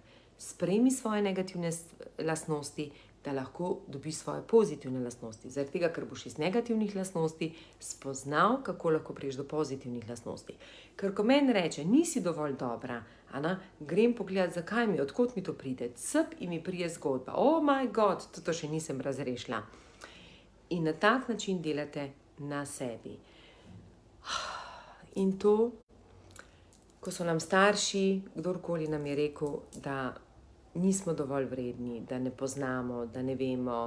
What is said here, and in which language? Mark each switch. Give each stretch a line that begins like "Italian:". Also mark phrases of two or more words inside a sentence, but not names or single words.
Slovenian: Sprejmi svoje negativne lastnosti, da lahko dobiš svoje pozitivne lastnosti. Zaradi tega, ker boš iz negativnih lastnosti spoznal, kako lahko priješ do pozitivnih lastnosti. Ker ko meni reče, nisi dovolj dobra, grem pogledat, zakaj mi, odkot mi to pride, cp in mi prije zgodba.
English: Oh my god,
Slovenian: to še nisem razrešila. In na tak način delate na sebi. In to, ko so nam starši, kdorkoli nam je rekel, da nismo dovolj vredni, da ne poznamo, da ne vemo.